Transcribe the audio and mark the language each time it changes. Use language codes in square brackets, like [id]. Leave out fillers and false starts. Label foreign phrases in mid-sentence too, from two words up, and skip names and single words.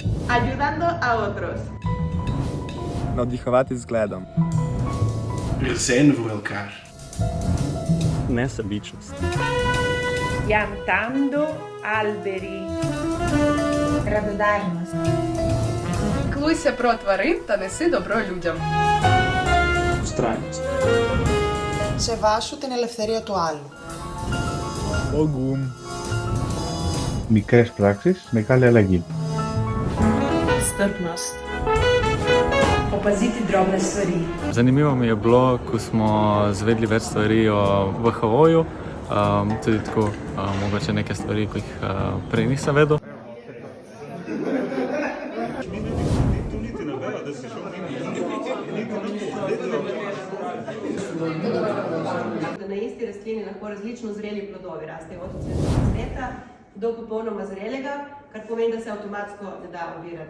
[es] Ayudando a otros. [sl] Navdihovati z zgledom. [nl] Zijn voor elkaar. [sl] Nesebičnost. [it] Piantando alberi. [sl] Radodarnost. [uk] Піклуйся про тварин та неси добро людям. [sl] Vztrajnost. [el] Σεβάσου την ελευθερία του άλλου. [sl] Pogum. [el] Μικρές πράξεις, μεγάλη αλλαγή. [sl] Strpnost. Opaziti drobne stvari. Zanimivo mi je bilo, ko smo zvedeli več stvari o VHO-ju, tudi tako mogoče neke stvari, ki jih prej nisem vedel. Da na isti rastlini lahko različno zreli plodovi rastejo od cveta do popolnoma zrelega, kar pomeni, da se avtomatsko ne da obirati.